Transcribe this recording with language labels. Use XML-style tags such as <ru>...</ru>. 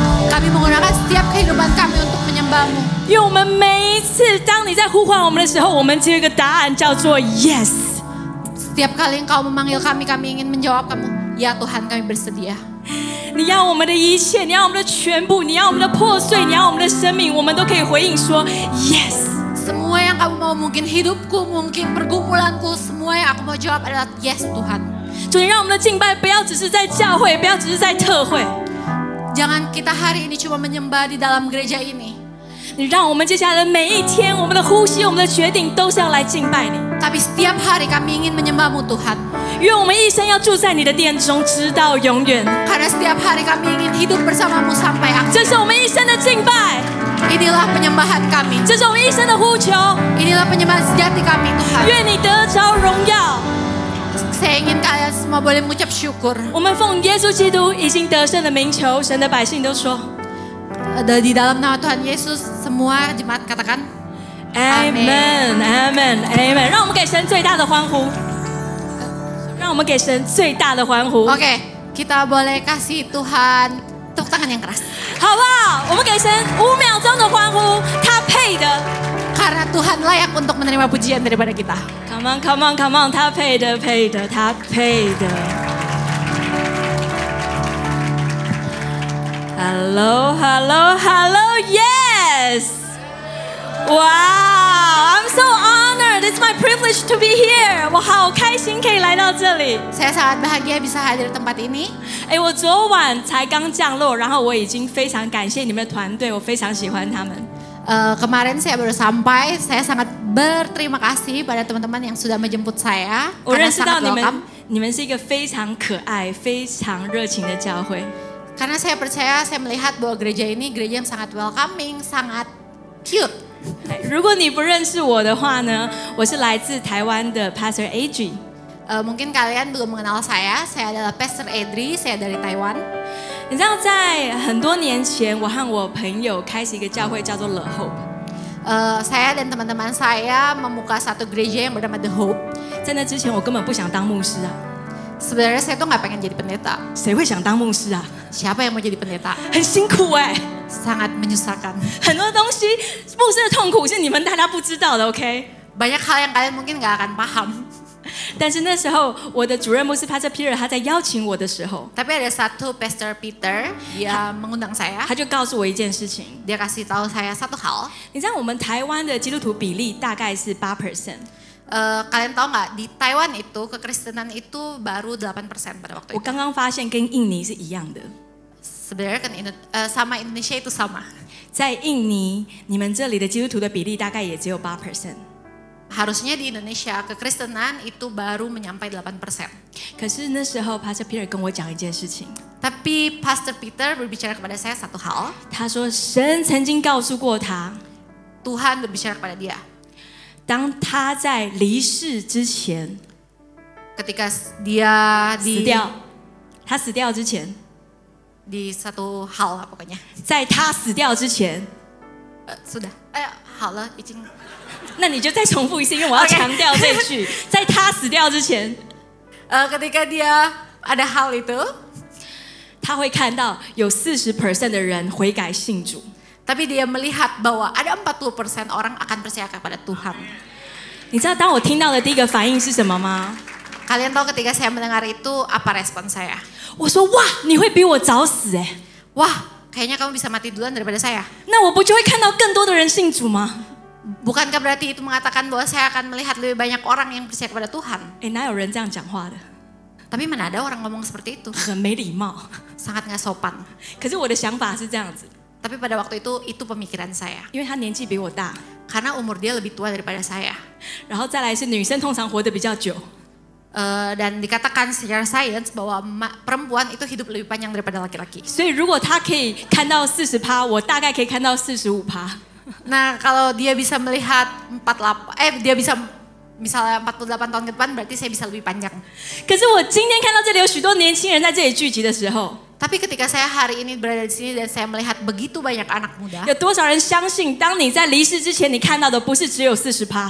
<id>kami menggunakan setiap kehidupan kami untuk menyembahmu.</id> <zh>因为我们每一次当你在呼唤我们的时候，我们只有一个答案，叫做 yes。</zh> <id>Setiap kali Engkau memanggil kami, kami ingin menjawab kamu, ya Tuhan, kami bersedia.</id> <zh>你要我们的一切，你要我们的全部，你要我们的破碎，你要我们的生命，我们都可以回应说 yes。</zh> <id>Semua yang kamu mau, mungkin hidupku, mungkin pergumulanku, semua yang aku mau jawab adalah yes Tuhan.</id> <zh>主，你让我们的敬拜不要只是在教会，不要只是在特会。</zh> <id>Jangan kita hari ini cuma menyembah di dalam gereja ini.</id> <zh>你让我们接下来的每一天，我们的呼吸，我们的决定，都是要来敬拜你。</zh> <id>Tapi setiap hari kami ingin menyembahmu Tuhan.</id> <zh>愿我们一生要住在你的殿中，直到永远。</zh> <id>Karena setiap hari kami ingin hidup bersamamu sampai akhir.</id> <zh>这是我们一生的敬拜，</zh> <id>Inilah penyembahan kami.</id> <zh>这是我们一生的呼求。</zh> <id>Inilah penyembahan sejati kami Tuhan.</id> <zh>愿你得着荣耀。</zh> <id>Saya ingin kalian semua boleh mengucap syukur.</id> <zh>我们奉耶稣基督已经得胜的名求，神的百姓都说</zh> <id>Di dalam nama Tuhan Yesus, semua jemaat katakan Amen, Amen, Amen。</id> <zh>让我们给神最大的欢呼，让我们给神最大的欢呼。</zh> <id>Oke, kita boleh kasih Tuhan tepuk tangan yang keras.</id> <zh>好不好？我们给神5秒钟的欢呼，他配配的。</zh> <id>Karena Tuhan layak untuk menerima pujian daripada kita.</id> <en>Come on, come on, come on，</en> <zh>他配的，配的，他配的。</zh> <en>Hello, hello, hello, yes! Wow, I'm so honored. It's my privilege to be here.</en> <zh>我好开心可以来到这里。</zh> <id>Saya sangat bahagia bisa hadir di tempat ini.</id> <zh>我昨晚才刚降落，然后我已经非常感谢你们的团队，我非常喜欢他们。</zh> <id>Kemarin saya baru sampai, saya sangat berterima kasih pada teman-teman yang sudah menjemput saya.</id> <zh>我认识到</zh> <en>welcome.</en> <zh>你们是一个非常可爱、非常热情的教会。</zh> <id>Karena saya percaya, saya melihat bahwa gereja ini gereja yang sangat welcoming, sangat cute.</id> <zh>如果你不认识我的话呢，我是来自台湾的 Pastor Adri。</zh> <id>Mungkin kalian belum mengenal saya adalah Pastor Adri, saya dari Taiwan.</id> <zh>你知道，在很多年前，我和我朋友开始一个教会，叫做 The Hope。</zh> <id>Saya dan teman-teman saya membuka satu gereja yang bernama The Hope.</id> <zh>在那之前，我根本不想当牧师啊。</zh> <id>Sebenarnya saya tuh nggak pengen jadi pendeta.</id> <zh>谁会想当牧师啊？</zh> <id>Siapa yang mau jadi pendeta?</id> <zh>很辛苦哎、</zh> <id>Sangat menyusahkan.</id> <zh>很多东西，牧师的痛苦是你们大家不知道的 ，OK？</zh> <id>Banyak hal yang kalian mungkin nggak akan paham.</id> <zh>但是那时候，我的主任牧师 Pastor Peter 他在邀请我的时候，</zh> <id>Tapi ada satu Pastor Peter, dia mengundang saya.</id> <zh>他就告诉我一件事情。</zh> <id>Dia kasih tahu saya satu hal.</id> <zh>你知道我们台湾的基督徒比例大概是8%。</zh> <id>Kalian tahu nggak di Taiwan itu kekristenan itu baru 8% pada waktu</id> <zh>我</zh> <id>itu.</id> <zh>刚刚发现跟印尼是一样的。</zh> <id>Sebenarnya kan sama Indonesia itu sama.</id> <zh>在印尼，你们这里的基督徒的比例大概也只有8%。</zh> <id>Harusnya di Indonesia kekristenan itu baru menyampai 8%.</id> <zh>可是那时候 Pastor Peter 跟我讲一件事情，</zh> <id>Tapi Pastor Peter berbicara kepada saya satu hal.</id> <zh>他说神曾经告诉过他，</zh> <id>Tuhan berbicara kepada dia.</id> <zh>当他在离世之前</zh> <id>Ketika dia</id> <zh>死掉，他死掉之前，</zh> <id>di satu hal lah pokoknya.</id> <zh>在他死掉之前，</zh> <id>Sudah.</id> <zh>好了，已经。那你就再重复一次，因为我要强调这句，在他死掉之前，</zh> <id>Ketika dia ada hal itu,</id> <zh>他会看到有40% 的人悔改信主。</zh> <id>tapi dia melihat bahwa ada 40% orang akan percaya kepada Tuhan.</id> <zh>你知道当我听到的第一个反应是什么吗？</zh> <id>Kalian tahu ketika saya mendengar itu apa respon saya?</id> <zh>我说哇，你会比我早死哎，</zh> <id>Wah, kayaknya kamu bisa mati duluan daripada saya.</id> <zh>那我不就会看到更多的人信主吗？</zh> <id>Bukankah berarti itu mengatakan bahwa saya akan melihat lebih banyak orang yang percaya kepada Tuhan?</id> <zh>哪有人这样讲话的？</zh> <id>Tapi mana ada orang ngomong seperti itu?</id> <zh>很没礼貌。</zh> <id>Sangat nggak sopan.</id> <zh>可是我的想法是这样子，</zh> <id>Tapi pada waktu itu pemikiran saya.</id> <zh>因为他年纪比我大，</zh> <id>Karena umur dia lebih tua daripada saya.</id> <zh>然后再来是女生通常活得比较久，</zh> <id>Dan dikatakan secara sains bahwa perempuan itu hidup lebih panjang daripada laki-laki.</id> <zh>所以如果他可以看到40%，我大概可以看到45%。</zh> <id>Nah, kalau dia bisa melihat dia bisa misalnya 48 tahun ke depan, berarti saya bisa lebih panjang.</id> <zh>可是我今天看到这里有许多年轻人在这里聚集的时候，</zh> <id>Tapi ketika saya hari ini berada di sini dan saya melihat begitu banyak anak muda,</id> <zh>有多少人相信，当你在离世之前，你看到的不是只有40%，</zh>